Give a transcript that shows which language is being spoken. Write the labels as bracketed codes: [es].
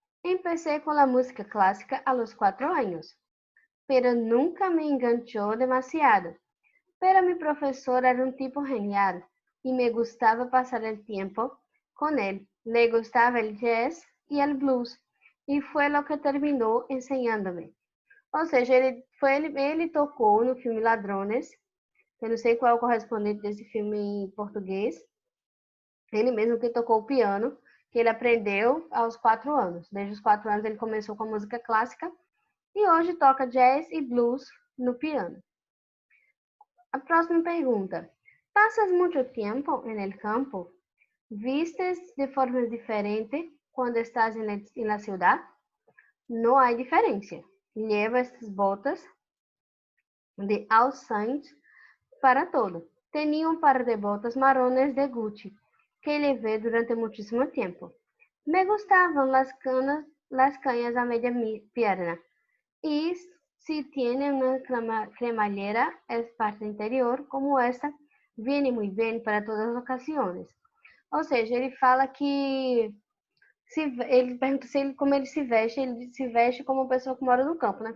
[es] Empecé con la música clásica a los 4 años, pero nunca me enganchó demasiado. Pero mi profesor era un tipo genial y me gustaba pasar el tiempo con él. Le gustaba el jazz y el blues y fue lo que terminó enseñándome. [pt] Ou seja, ele tocou no filme Ladrones, eu não sei qual é o correspondente desse filme em português, ele mesmo que tocou o piano, que ele aprendeu aos 4 anos. Desde os 4 anos ele começou com a música clássica e hoje toca jazz e blues no piano. A próxima pergunta. [es] ¿Pasas mucho tiempo en el campo? ¿Vistes de forma diferente cuando estás en la ciudad? No hay diferencia. Lleva estas botas de All Saints para todo. Tenía un par de botas marrones de Gucci que llevé durante muchísimo tiempo. Me gustaban las cañas a media pierna y si tiene una cremallera es parte interior, como esta, viene muy bien para [pt] todas as ocasiões. Ou seja, ele fala que ele pergunta como ele se veste como uma pessoa que mora no campo, né?